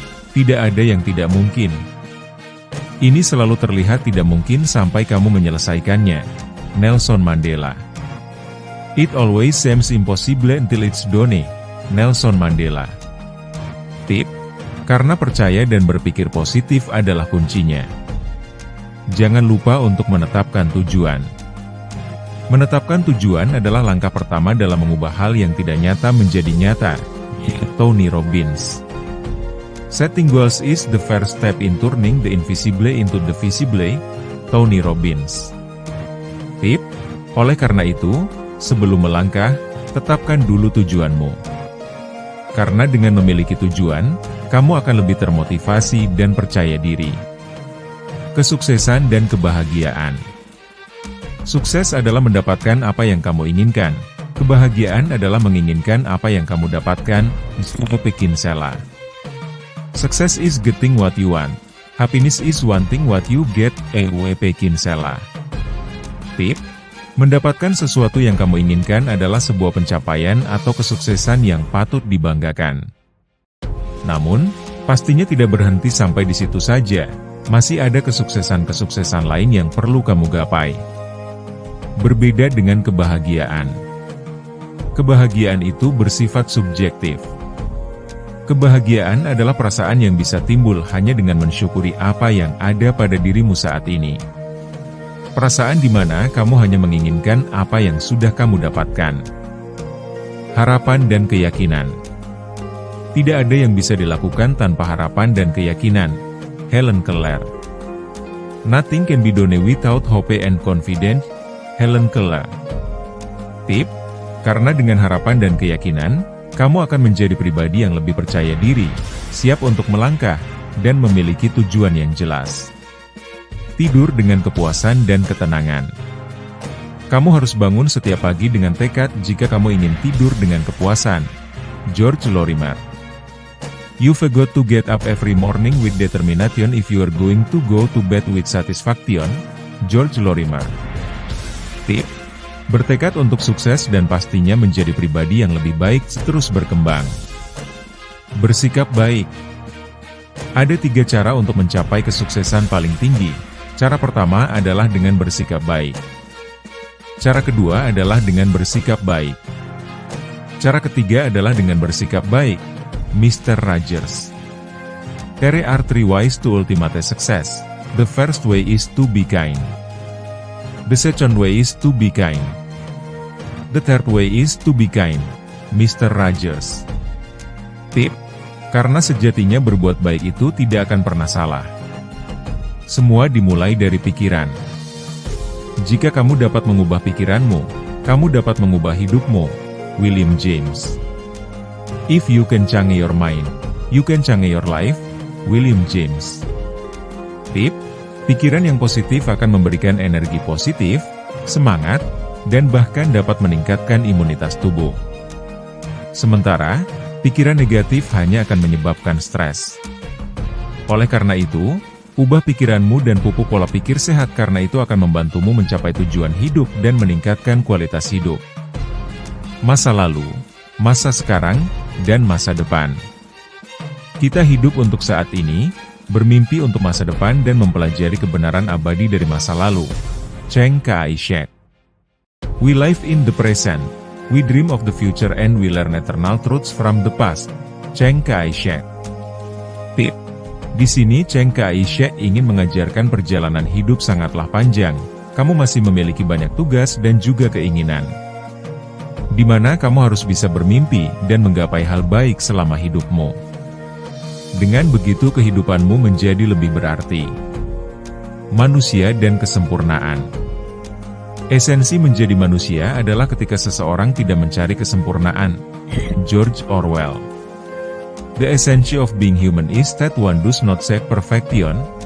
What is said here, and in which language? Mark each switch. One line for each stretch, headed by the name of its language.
Indonesian: Tidak ada yang tidak mungkin. Ini selalu terlihat tidak mungkin sampai kamu menyelesaikannya. Nelson Mandela.
English: It always seems impossible until it's done. Nelson Mandela.
Indonesian: Tip, karena percaya dan berpikir positif adalah kuncinya. Jangan lupa untuk menetapkan tujuan. Menetapkan tujuan adalah langkah pertama dalam mengubah hal yang tidak nyata menjadi nyata. Tony Robbins.
English: Setting goals is the first step in turning the invisible into the visible. Tony Robbins.
Indonesian: Tip, oleh karena itu, sebelum melangkah, tetapkan dulu tujuanmu. Karena dengan memiliki tujuan, kamu akan lebih termotivasi dan percaya diri. Kesuksesan dan kebahagiaan. Sukses adalah mendapatkan apa yang kamu inginkan. Kebahagiaan adalah menginginkan apa yang kamu dapatkan. Kinsella.
English: Success is getting what you want. Happiness is wanting what you get. Kinsella.
Indonesian: Tip, mendapatkan sesuatu yang kamu inginkan adalah sebuah pencapaian atau kesuksesan yang patut dibanggakan. Namun, pastinya tidak berhenti sampai di situ saja. Masih ada kesuksesan-kesuksesan lain yang perlu kamu gapai. Berbeda dengan kebahagiaan. Kebahagiaan itu bersifat subjektif. Kebahagiaan adalah perasaan yang bisa timbul hanya dengan mensyukuri apa yang ada pada dirimu saat ini. Perasaan di mana kamu hanya menginginkan apa yang sudah kamu dapatkan. Harapan dan keyakinan. Tidak ada yang bisa dilakukan tanpa harapan dan keyakinan. Helen Keller.
English: Nothing can be done without hope and confidence. Helen Keller.
Indonesian: Tip, karena dengan harapan dan keyakinan, kamu akan menjadi pribadi yang lebih percaya diri, siap untuk melangkah, dan memiliki tujuan yang jelas. Tidur dengan kepuasan dan ketenangan. Kamu harus bangun setiap pagi dengan tekad jika kamu ingin tidur dengan kepuasan. George Lorimer.
English: You've got to get up every morning with determination if you are going to go to bed with satisfaction. George Lorimer.
Indonesian: Tip, bertekad untuk sukses dan pastinya menjadi pribadi yang lebih baik terus berkembang. Bersikap baik. Ada 3 cara untuk mencapai kesuksesan paling tinggi. Cara pertama adalah dengan bersikap baik. Cara kedua adalah dengan bersikap baik. Cara ketiga adalah dengan bersikap baik. Mr. Rogers.
English: There are 3 ways to ultimate success. The first way is to be kind. The second way is to be kind. The third way is to be kind. Mr. Rogers.
Indonesian: Tip, karena sejatinya berbuat baik itu tidak akan pernah salah. Semua dimulai dari pikiran. Jika kamu dapat mengubah pikiranmu, kamu dapat mengubah hidupmu. William James.
English: If you can change your mind, you can change your life.
Indonesian: William James. Tip, pikiran yang positif akan memberikan energi positif, semangat, dan bahkan dapat meningkatkan imunitas tubuh. Sementara, pikiran negatif hanya akan menyebabkan stres. Oleh karena itu, ubah pikiranmu dan pupuk pola pikir sehat karena itu akan membantumu mencapai tujuan hidup dan meningkatkan kualitas hidup. Masa lalu, masa sekarang, dan masa depan. Kita hidup untuk saat ini, bermimpi untuk masa depan dan mempelajari kebenaran abadi dari masa lalu.
English: Chiang Kai-shek. We live in the present. We dream of the future and we learn eternal truths from the past.
Indonesian: Chiang Kai-shek. Tip. Di sini Chiang Kai-shek ingin mengajarkan perjalanan hidup sangatlah panjang. Kamu masih memiliki banyak tugas dan juga keinginan, di mana kamu harus bisa bermimpi dan menggapai hal baik selama hidupmu. Dengan begitu kehidupanmu menjadi lebih berarti. Manusia dan kesempurnaan. Esensi menjadi manusia adalah ketika seseorang tidak mencari kesempurnaan. George Orwell.
English: The essence of being human is that one does not seek perfection.